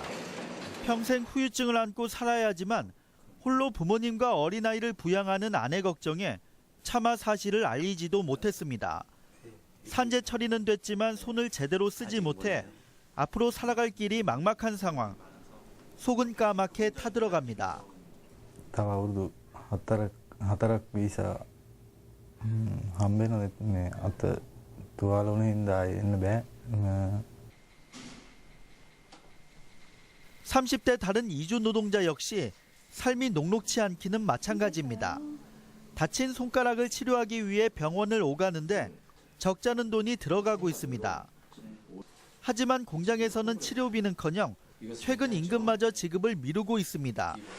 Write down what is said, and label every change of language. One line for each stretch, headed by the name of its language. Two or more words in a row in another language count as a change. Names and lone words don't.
Korean: 평생 후유증을 안고 살아야 하지만 홀로 부모님과 어린아이를 부양하는 아내 걱정에 차마 사실을 알리지도 못했습니다. 산재 처리는 됐지만 손을 제대로 쓰지 못해 앞으로 살아갈 길이 막막한 상황. 속은 까맣게 타들어갑니다.
Sinhala: තවරුදු 4ක් වීසා හම්බෙන මේ අත තුවාල වුණ හින්දා එන්න බෑ.
Korean: 30대 다른 이주 노동자 역시 삶이 녹록치 않기는 마찬가지입니다. 다친 손가락을 치료하기 위해 병원을 오가는데 적잖은 돈이 들어가고 있습니다. 하지만 공장에서는 치료비는커녕 최근 임금마저 지급을 미루고 있습니다.